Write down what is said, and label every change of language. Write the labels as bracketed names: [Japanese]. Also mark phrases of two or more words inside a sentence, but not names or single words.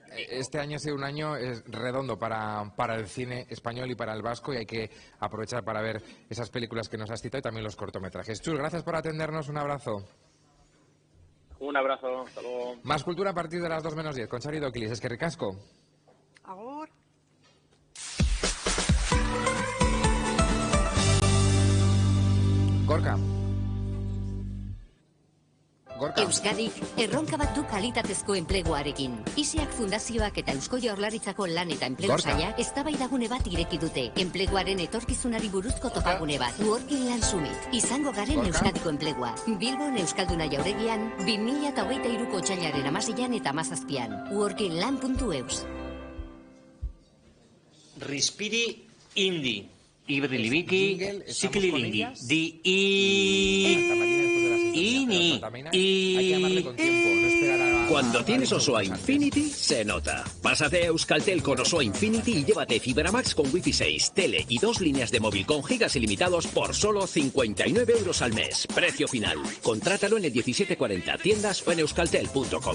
[Spanish] este año ha sido un año redondo para el cine español y para el vasco, y hay que aprovechar para ver esas películas que nos has citado y también los cortometrajes. Chus, gracias por atendernos, un abrazo. Un abrazo, hasta luego. Más cultura a partir de las 2 menos 10, con Xavi Doquilis. Es que ricasco. [Basque] Agur. Gorka. Euskadik erronka bat du kalitatezko enpleguarekin. ISEAK Fundazioak eta Eusko Jaurlaritzako lan eta enplegu saila eztabaidagune bat ireki dute. Enpleguaren etorkizunari buruzko topagune bat. Working Land Summit. Izango garen Euskadiko enplegua. Bilbon Euskalduna Jauregian 2023ko otsailaren 16an eta 17an. workingland.eus. Rispiri Indi. Ibrilibiki Sikililingi. Di Ini. [Spanish] Hay que llamarle con tiempo, no esperar a... Cuando tienes Osoa Infinity, se nota. Pásate a Euskaltel con Osoa Infinity y llévate Fibra Max con Wi-Fi 6, tele y 2 líneas de móvil con gigas ilimitados por solo 59 euros al mes. Precio final. Contrátalo en el 1740, tiendas o en euskaltel.com.